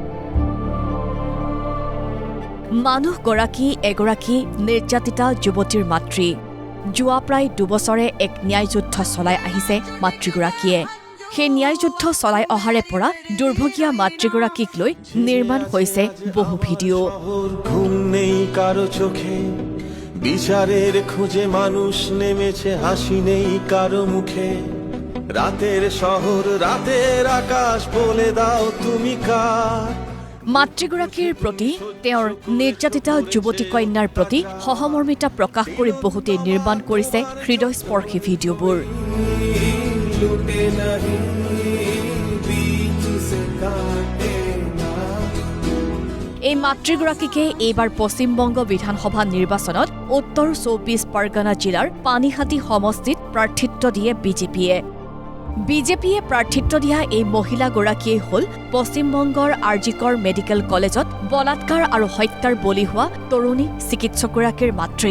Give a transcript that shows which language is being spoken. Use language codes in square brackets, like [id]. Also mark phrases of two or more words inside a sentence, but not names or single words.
[as] মানুহগৰাকী এগৰাকী নিৰ্যাতিতা যুৱতীৰ মাতৃ। যোৱা প্ৰায় 2 বছৰে এক ন্যায়যুদ্ধ চলাই আহিছে মাতৃগৰাকীয়ে। সেই ন্যায়যুদ্ধ চলাই অহাৰে পৰা দুৰ্ভগীয়া মাতৃগৰাকীক লৈ নিৰ্মাণ হৈছে বহু ভিডিঅ'। [bn] ঘুম নেই কারো চোখে, বিচারের খুঁজে মানুষ নেমেছে, হাসি নেই কারো মুখে। রাতের শহর, রাতের আকাশ, বলে দাও তুমি কার। [as] মাতৃগৰাকীৰ প্ৰতি তেওঁৰ নিৰ্যাতিতা যুৱতী কন্যাৰ প্ৰতি সহমৰ্মিতা প্ৰকাশ কৰি বহুতে নিৰ্মাণ কৰিছে হৃদয়স্পৰ্শী ভিডিঅ'বোৰ। এই মাতৃগৰাকীকে এইবাৰ পশ্চিমবংগ বিধানসভা নিৰ্বাচনত উত্তৰ 24 পৰগনা জিলাৰ পানীহাটি সমষ্টিত প্ৰাৰ্থিত্ব দিয়ে বিজেপিয়ে প্ৰাৰ্থিত্ব দিয়া এই মহিলাগৰাকীয়ে হ'ল পশ্চিমবংগৰ আৰজিকৰ মেডিকেল কলেজত বলাৎকাৰ আৰু হত্যাৰ বলি হোৱা তৰুণী চিকিৎসকগৰাকীৰ মাতৃ।